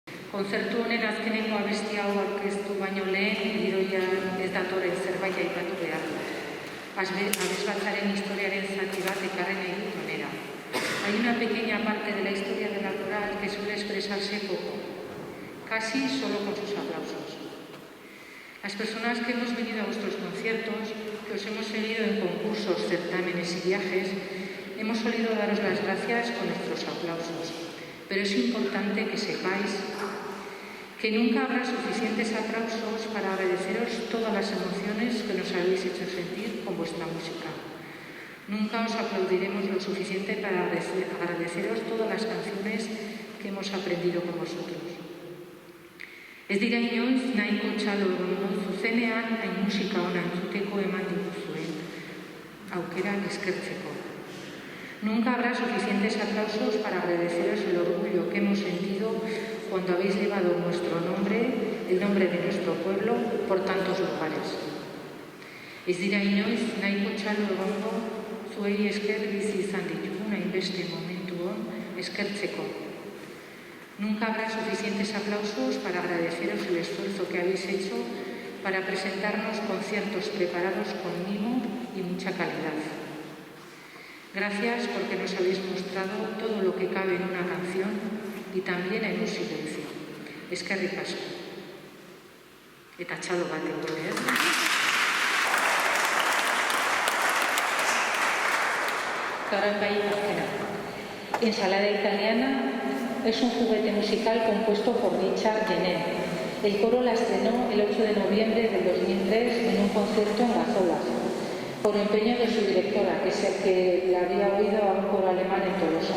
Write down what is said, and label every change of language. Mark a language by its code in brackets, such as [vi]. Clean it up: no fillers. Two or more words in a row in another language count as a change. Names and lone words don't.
[eu] Kontzertu honen azkeneko abesti hau aurkeztu baino lehen, gidoia ez datorren zerbait aipatu behar. Abesbatzaren historiaren zati bat ekarren egin honera. [es] Hay una pequeña parte de la historia de la coral que suele expresarse poco, casi solo con sus aplausos. Las personas que hemos venido a vuestros conciertos, que os hemos seguido en concursos, certámenes y viajes, hemos solido daros las gracias con nuestros aplausos. Pero es importante que sepáis que nunca habrá suficientes aplausos para agradeceros todas las emociones que nos habéis hecho sentir con vuestra música. Nunca os aplaudiremos lo suficiente para agradeceros todas las canciones que hemos aprendido con vosotros. [eu] Ez dira inoiz nahiko txalo egongo zuzenean hain musika ona entzuteko eman dituzuen aukerak eskertzeko. [es] Nunca habrá suficientes aplausos para agradeceros el orgullo que hemos sentido cuando habéis llevado nuestro nombre, el nombre de nuestro pueblo, por tantos lugares. [eu] Ez dira inoiz nahiko txalo egongo zuei esker bizi izan ditugun hainbeste momentuon eskertzeko. [es] Nunca habrá suficientes aplausos para agradeceros el esfuerzo que habéis hecho para presentarnos conciertos preparados con mimo y mucha calidad. Gracias porque nos habéis mostrado todo lo que cabe en una canción y también en un silencio. [eu] Eskerrik asko. Eta txalo bat egon, [es] Ensalada italiana es un juguete musical compuesto por Richard Genet. El coro la estrenó el 8 de noviembre del 2003 en un concierto en Gazolas, por empeño de su directora, que la había oído a un coro alemán en Tolosa.